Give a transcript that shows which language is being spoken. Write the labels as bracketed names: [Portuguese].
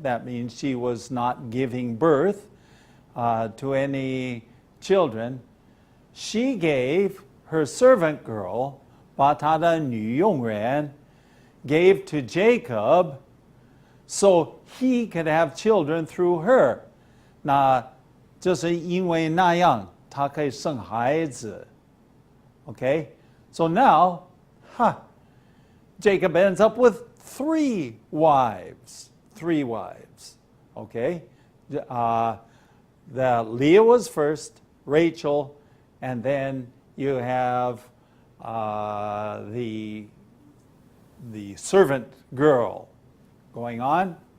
[English] That means she was not giving birth to any children. She gave her servant girl, [Chinese] 把她的女佣人 [English] gave to Jacob so he could have children through her. [Chinese] 那就是因为那样他可以生孩子. [English] Okay? So now, Jacob ends up with 3 wives. 3 wives. Okay? The Leah was first, Rachel, and then you have the servant girl going on.